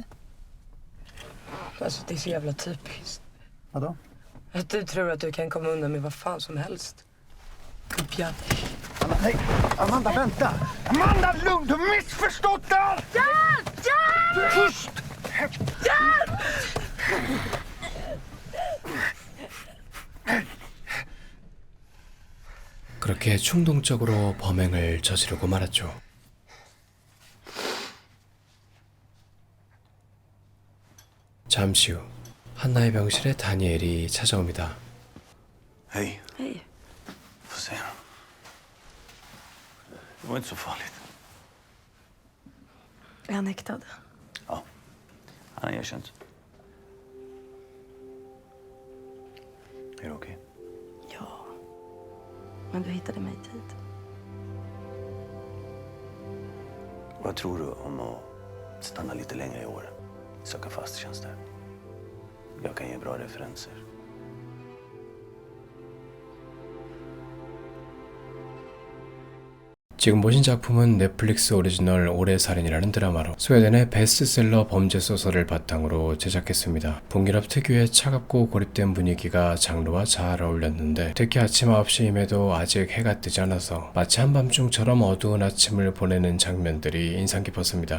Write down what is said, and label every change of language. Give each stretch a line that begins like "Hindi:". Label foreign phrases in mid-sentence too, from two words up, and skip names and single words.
Swedish: Alltså det är så jävla typiskt. Vadå? Att du tror att du kan komma undan med vad fan som helst. Gubbjävel. Nej, Amanda, vänta! Amanda, lugn! Du har missförstått allt! Hjälp! Hjälp! Tyst! Hjälp!
Korean: 그렇게 충동적으로 범행을 저지르고 말았죠. 잠시 후 한나의 병실에 다니엘이 찾아옵니다.
Swedish: Hej. Hej. Får se. Det var inte så farligt. Är han häktad? Ja, han har erkänt. Är det okej? Ja. Men du hittade mig i tid. Vad tror du om att stanna lite längre i år? Söka fast tjänster. Jag kan ge bra referenser.
Korean: 지금 보신 작품은 넷플릭스 오리지널 오래살인이라는 드라마로 스웨덴의 베스트셀러 범죄 소설을 바탕으로 제작했습니다. 북유럽 특유의 차갑고 고립된 분위기가 장르와 잘 어울렸는데 특히 아침 9시임에도 아직 해가 뜨지 않아서 마치 한밤중처럼 어두운 아침을 보내는 장면들이 인상 깊었습니다.